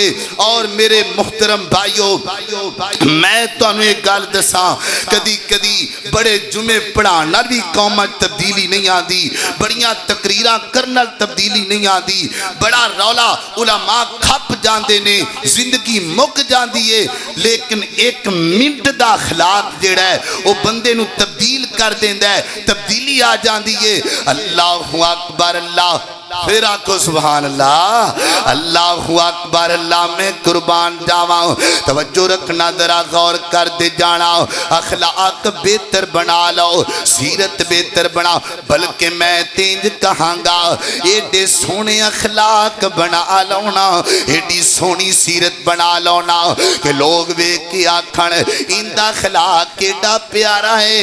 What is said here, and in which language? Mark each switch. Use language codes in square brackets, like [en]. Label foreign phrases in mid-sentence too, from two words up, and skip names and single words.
[pa] اور میرے محترم بھائیوں، میں تہانوں ایک گل دسا، کدی کدی بڑے جمعے پڑھانے بھی قوم تبدیلی نہیں آتی، بڑیاں تقریراں کرنے تبدیلی نہیں آتی، بڑا رولا علما کھپ جاتے نے، زندگی مک جاتی ہے. لیکن ایک منٹ کا اخلاق جیہڑا ہے وہ بندے نوں تبدیل کر دیندا ہے، تبدیلی آ جاتی ہے. [ar] الله أكبر الله. [pa] پھر آکھو [ar] سبحان الله. الله أكبر الله. [pa] میں قربان جاوا، توجہ رکھنا، ذرا غور کر دے جانا. اخلاق بہتر بنا لو، سیرت بہتر بنا، بلکہ میں تینج کہاں گا ایڈے سوہنے اخلاق بنا لونا، ایڈی سوہنی سیرت بنا لونا کہ لوگ ویکھ کے آکھن ایندا اخلاق کیڈا پیارا ہے.